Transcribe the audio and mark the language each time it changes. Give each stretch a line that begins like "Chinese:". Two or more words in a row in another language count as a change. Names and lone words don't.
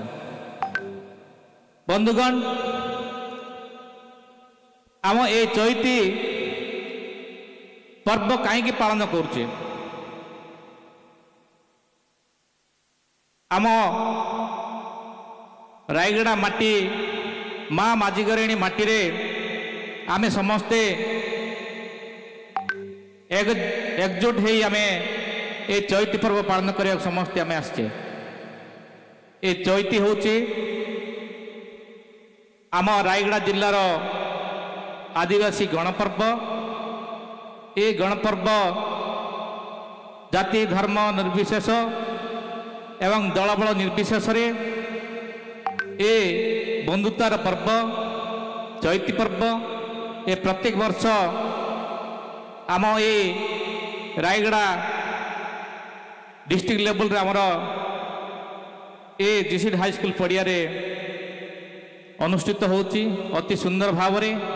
Odia: ବନ୍ଧୁଗଣ, ଆମ ଏ ଚୈତୀ ପର୍ବ କହିଁ ପାଳନ କରୁଚେ, ଆମ ରାୟଗଡ଼ା ମାଟି ମାଁ ମାଝୀଘରେଣୀ ମାଟି ରେ ଆମେ ସମସ୍ତେ ଏକଜୁଟ ହେ ଆମେ ଏ ଚୈତୀ ପର୍ବ ପାଳନ କରିଆ ସମସ୍ତେ ଆମେ ଆସଚେ। ଏ ଚୈତୀ ହୋଚି ଆମ ରାୟଗଡ଼ା ଜିଲ୍ଲାର ଆଦିବାସୀ ଗଣପର୍ବ। ଏ ଗଣପର୍ବ ଜାତି ଧର୍ମ ନିର୍ବିଶେଷ ଏବଂ ଦଳବଳ ନିର୍ବିଶେଷ ରେ ଏ ବନ୍ଧୁତାର ପର୍ବ ଚୈତୀ ପର୍ବ ଏ ପ୍ରତ୍ୟେକ ବର୍ଷ ଆମ ଏ ରାୟଗଡ଼ା
English: district level
Odia: ରେ ଆମର ଏ ଜୀସୀଡ଼ୀ ହାଇ ସ୍କୁଲ ପଡ଼ିଆ ରେ ଅନୁଷ୍ଠିତ ହୋଚି ଅତି ସୁନ୍ଦର ଭାବ ରେ।